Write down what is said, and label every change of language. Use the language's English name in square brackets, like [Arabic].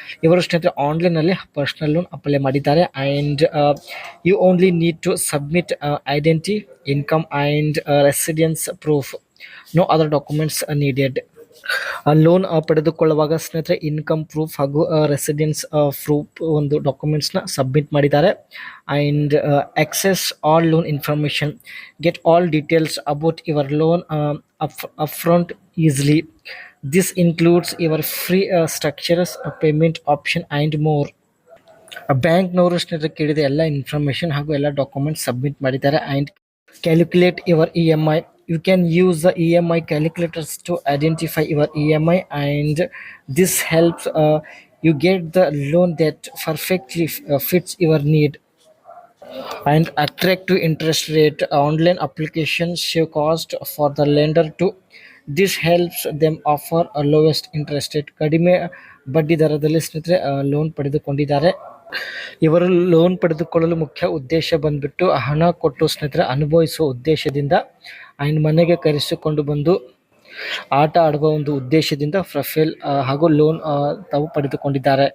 [Kannada] ಇವರು ಸ್ನೇಹಿತರೆ ಆನ್ಲೈನಲ್ಲಿ ಪರ್ಸನಲ್ ಲೋನ್ ಅಪ್ಲೈ ಮಾಡಿದ್ದಾರೆ. [English] And you only need to submit identity, income and residence proof. No other documents needed. [Kannada] Loan ಪಡೆದುಕೊಳ್ಳುವಾಗ ಸ್ನೇಹಿತರೆ income proof ಹಾಗೂ residence proof ಒಂದು ಡಾಕ್ಯುಮೆಂಟ್ಸ್ನ submit ಮಾಡಿದ್ದಾರೆ. [English] And access all loan information, get all details about your loan upfront easily. This includes your free structures, payment option and more. [Kannada] ಬ್ಯಾಂಕ್ನವರು ಸ್ನೇಹಿತರೆ ಕೇಳಿದ ಎಲ್ಲ information ಹಾಗೂ ಎಲ್ಲ ಡಾಕ್ಯುಮೆಂಟ್ಸ್ ಸಬ್ಮಿಟ್ ಮಾಡಿದ್ದಾರೆ. [English] And calculate your EMI. You can use the EMI calculators to identify your EMI, and this helps you get the loan that perfectly fits your need. And attractive interest rate. Online applications save cost for the lender too. This helps them offer a lowest interest rate. [Kannada] ಕಡಿಮೆ ಬಡ್ಡಿ ದರದಲ್ಲಿ ಸ್ನೇಹಿತರೆ loan ಪಡೆದುಕೊಂಡಿದ್ದಾರೆ. ಇವರು loan ಪಡೆದುಕೊಳ್ಳಲು ಮುಖ್ಯ ಉದ್ದೇಶ ಬಂದ್ಬಿಟ್ಟು ಹಣ ಕೊಟ್ಟು ಸ್ನೇಹಿತರೆ ಅನುಭವಿಸುವ ಉದ್ದೇಶದಿಂದ ಆ್ಯಂಡ್ ಮನೆಗೆ ಕರೆಸಿಕೊಂಡು ಬಂದು ಆಟ ಆಡುವ ಒಂದು ಉದ್ದೇಶದಿಂದ ಪ್ರೊಫೈಲ್ ಹಾಗೂ ಲೋನ್ ತಾವು ಪಡೆದುಕೊಂಡಿದ್ದಾರೆ.